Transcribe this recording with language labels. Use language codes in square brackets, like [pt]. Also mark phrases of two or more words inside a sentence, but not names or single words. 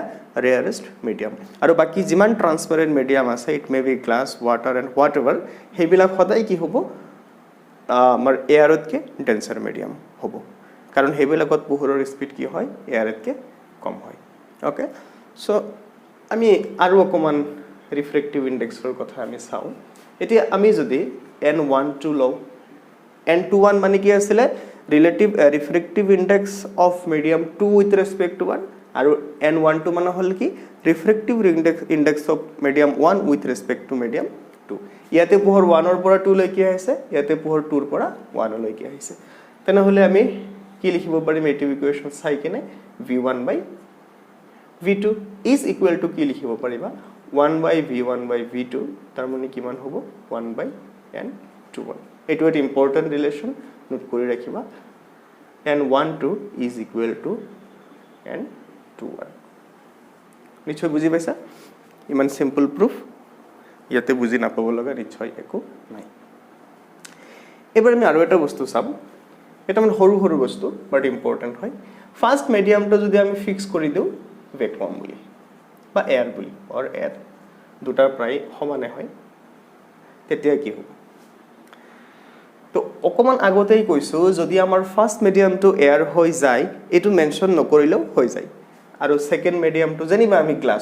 [en] rarest medium [as] আৰু বাকি যিমান [en] transparent medium [as] আছে [en] it may be glass water and whatever [as] হেবিলাক সদায় কি হ'ব আমাৰ এয়াৰতকে [en] denser medium [as] হ'ব কাৰণ হেবিলাকত পোহৰৰ স্পীড কি হয় এয়াৰতকে কম হয় [en] okay so [as] আমি আৰু অকমান [en] refractive indexৰ [as] কথা আমি চাও এতিয়া আমি যদি n12 লও n21 মানে কি আছিল [en] relative refractive index of medium 2 with respect to 1 [as] আৰু n12 মানে হল কি [en] refractive index of medium 1 with respect to medium 2 [as] ইয়াতে পোহৰ 1 ৰ পৰা 2 লৈ কি আহিছে ইয়াতে পোহৰ 2 ৰ পৰা 1 লৈ কি আহিছে তেনে হলে আমি কি লিখিব পাৰিম এইটো ইকুৱেচন চাই কিনে [en] v1 by v2 is equal to [as] কি লিখিব পাৰিবা 1 by v1 by v2 তাৰ মানে কিমান হ'ব 1 by n21 এইটো এটা [en] important relation [as] নোট কৰি ৰাখিবা [en] n12 is equal to n21 [as] নিশ্চয় বুজি পাইছা ইমান [en] simple proof [as] ইয়াতে বুজি নাপাব লগা নিশ্চয় একো নাই এবাৰ আমি আৰু এটা বস্তু চাম এটা মানে সৰু সৰু বস্তু [en] but important [as] হয় [en] first mediumটো [as] যদি আমি ফিক্স কৰি দিও ভ্যাকুয়াম বুলি বা এয়াৰ বুলি [en] or air [as] দুটা প্ৰায় সমানে হয় তেতিয়া কি হ'ব তো অকমান আগতেই কৈছো যদি আমাৰ [en] first mediumটো [as] এয়াৰ হৈ যায় এটো মেনশন নকৰিলেও হৈ যায় আৰু [en] second mediumটো [as] জানিবা আমি গ্লাস